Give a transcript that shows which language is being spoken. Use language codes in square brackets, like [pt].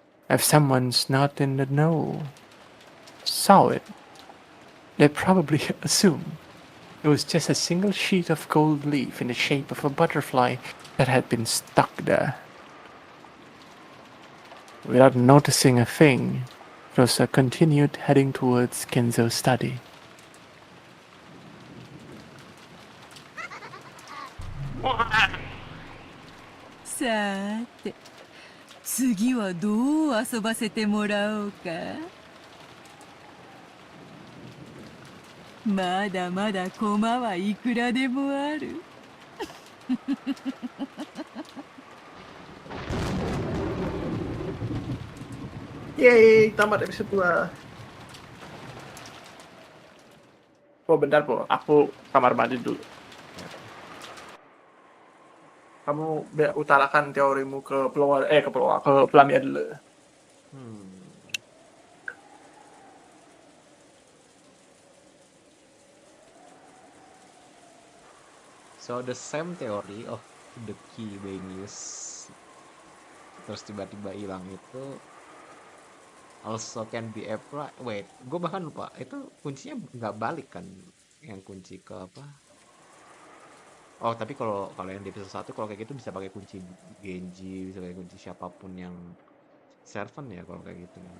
[en] If someone's not in the know saw it, they probably assumed it was just a single sheet of gold leaf in the shape of a butterfly that had been stuck there. Without noticing a thing, Rosa continued heading towards Kenzo's study. [ja] さーて、次はどう遊ばせてもらおうか。まだまだ駒はいくらでもある。 [id] Yeay, tamat episode 2. Oh bentar Po, aku kamar mandi dulu. Kamu utarakan teorimu ke Pelamia dulu. [en] So the same theory of the key being used [id] terus tiba-tiba hilang itu [en] also can be applied. [id] Wait, gue bahkan lupa itu kuncinya nggak balik kan, yang kunci ke apa? Oh tapi kalau yang di episode 1 kalau kayak gitu bisa pakai kunci Genji, bisa pakai kunci siapapun yang servant ya kalau kayak gitu.